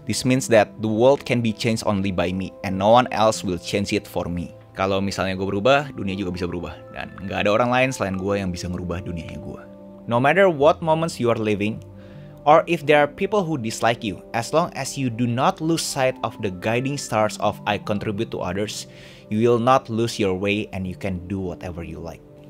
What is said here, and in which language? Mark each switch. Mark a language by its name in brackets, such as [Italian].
[English] This means that the world can be changed only by me, and no one else will change it for me. [Indonesian] Kalau misalnya gue berubah, dunia juga bisa berubah. Dan nggak ada orang lain selain gue yang bisa ngerubah dunianya gue. [English] No matter what moments you are living, or if there are people who dislike you, as long as you do not lose sight of the guiding stars of I contribute to others, you will not lose your way and you can do whatever you like.